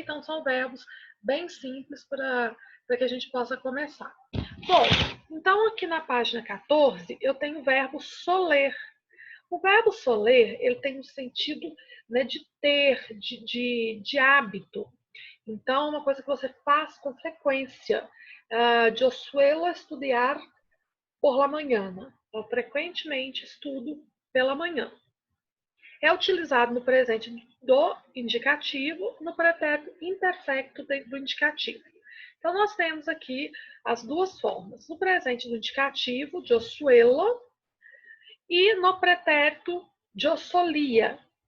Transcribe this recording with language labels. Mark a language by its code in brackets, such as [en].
[pt] Então, são verbos bem simples para que a gente possa começar. Bom, então aqui na página 14 eu tenho o verbo soler. O verbo soler, ele tem um sentido, né, de ter, de hábito. Então, uma coisa que você faz com frequência. [es] Eu suelo estudiar por la mañana. [pt] Eu frequentemente estudo pela manhã. É utilizado no presente do indicativo, no pretérito imperfecto do indicativo. Então, nós temos aqui as duas formas. No presente do indicativo, [es] yo suelo, [pt] e no pretérito, [es] yo solía.